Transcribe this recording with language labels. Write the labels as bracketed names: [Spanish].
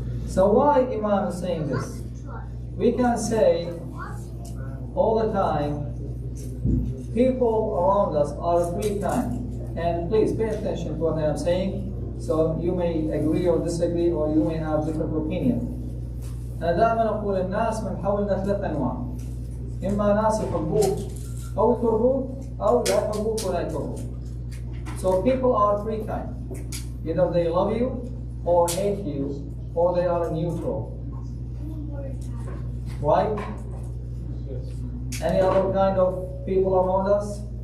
[English] So why Imam is saying this? We can say all the time, people around us are three kinds. And please pay attention to what I am saying. So you may agree or disagree, or you may have different opinion. [Arabic] أنا دائما أقول الناس من حولنا ثلاث أنواع. إما ناس يحبوك أو يكرهوك أو لا يحبوك ولا يكرهوك. [English] So people are three kinds. Either they love you or hate you, or they are neutral. Right? Any other kind of people around us?